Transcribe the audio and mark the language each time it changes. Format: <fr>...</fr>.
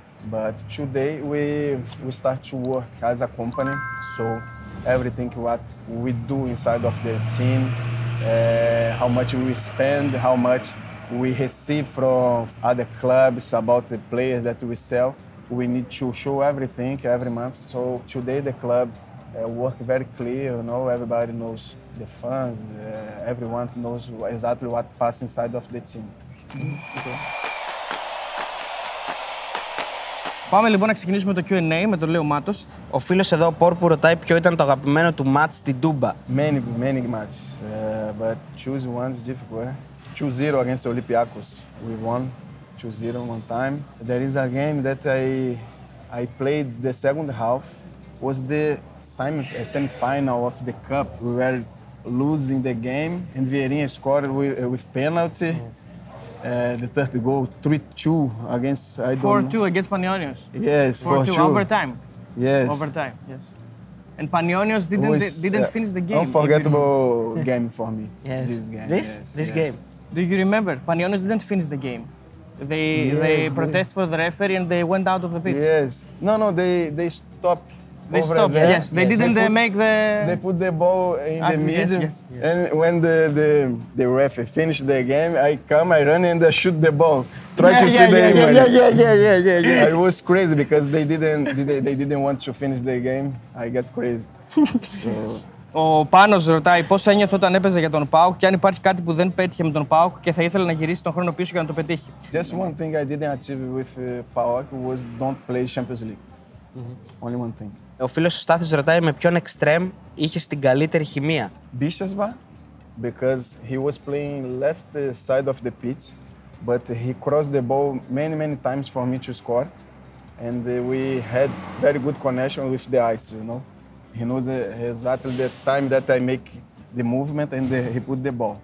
<en>But today we start to work as a company, so everything what we do inside of the team, how much we spend, how much we receive from other clubs about the players that we sell, we need to show everything every month. So today the club work very clear, you know, everybody knows the fans, everyone knows exactly what passes inside of the team. Okay.</en> <el>Πάμε λοιπόν να ξεκινήσουμε το Q&A με τον Λέο Μάτος. Ο φίλος εδώ, Πόρπου, ρωτάει ποιο ήταν το αγαπημένο του μάτς στην Τούμπα.</el> <en>Many matches, but choose one is difficult. 2-0 against Olympiacos, we won 2-0 one time. There is a game that I played the second half, was the semi-final of the cup. We were losing the game and Vieirinha scored with penalty. Yes. The third goal, 3-2 against... 4-2 against Panionios. Yes, 4-2 overtime. Yes. Overtime, yes. And Panionios didn't finish the game. Unforgettable game for me. Yes. This game. This game. Do you remember? Panionios didn't finish the game. They protest for the referee and they went out of the pitch. Yes. No, they stopped. They stopped. There. Yes. They didn't make the. They put the ball in the middle. Yes. And when the ref finished the game, I run and I shoot the ball. Try to see the Yeah. It was crazy because they didn't want to finish the game. I got crazy. So.</en> <el>Ο Πάνος ρωτάει πώς ένιωθε όταν έπαιζε για τον ΠΑΟΚ και αν υπάρχει κάτι που δεν πέτυχε με τον ΠΑΟΚ και θα ήθελε να γυρίσει τον χρόνο πίσω για να το πετύχει.</el> <en>Just one thing I didn't achieve with PAOK was don't play Champions League. Only one thing.</en> <el>Ο φίλος ο Στάθης ρωτάει με ποιον εξτρέμ είχες την καλύτερη χημεία.</el> <en>Bishasva, because he was playing left side of the pitch, but he crossed the ball many times for me to score, and we had very good connection with the ice, you know. He knows exactly the time that I make the movement and he put the ball.</en>